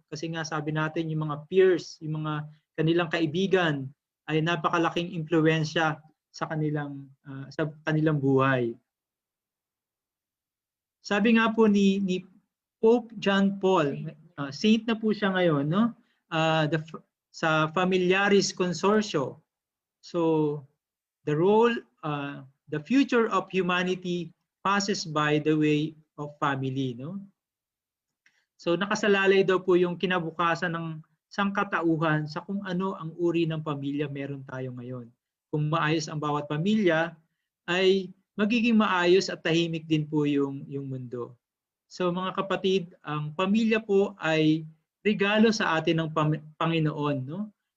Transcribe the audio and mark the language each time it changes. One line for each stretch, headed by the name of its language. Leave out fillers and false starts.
Filipino: Kasi nga sabi natin yung mga peers, yung mga kanilang kaibigan ay napakalaking impluwensya sa kanilang buhay. Sabi nga po ni Pope John Paul, saint na po siya ngayon, no? Sa Familiaris Consortio.
English: So the role, the future of humanity passes by the way of family, no?
Filipino: So nakasalalay daw po yung kinabukasan ng sangkatauhan sa kung ano ang uri ng pamilya meron tayo ngayon. Kung maayos ang bawat pamilya, ay magiging maayos at tahimik din po yung mundo. So mga kapatid, ang pamilya po ay regalo sa atin ng Panginoon, no?